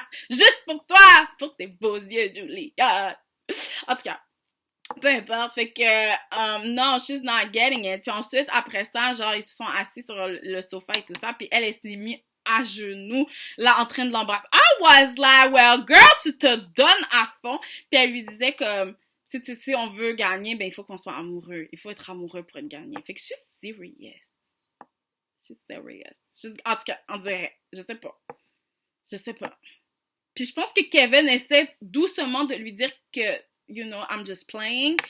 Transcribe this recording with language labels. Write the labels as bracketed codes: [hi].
[fr] Juste pour toi, pour tes beaux yeux, Julianne. En tout cas, peu importe. Fait que, non, [en] she's not getting it. [fr] Puis ensuite, après ça, genre, ils se sont assis sur le sofa et tout ça. Puis elle s'est mise à genoux, là, en train de l'embrasser. [en] I was like, well, girl, [fr] tu te donnes à fond. Puis elle lui disait comme, si on veut gagner, ben, il faut qu'on soit amoureux. Il faut être amoureux pour être gagné. Fait que [en] she's serious. She's serious. [fr] En tout cas, on dirait. Je sais pas. Puis je pense que Kevin essaie doucement de lui dire que, [en] you know, I'm just playing.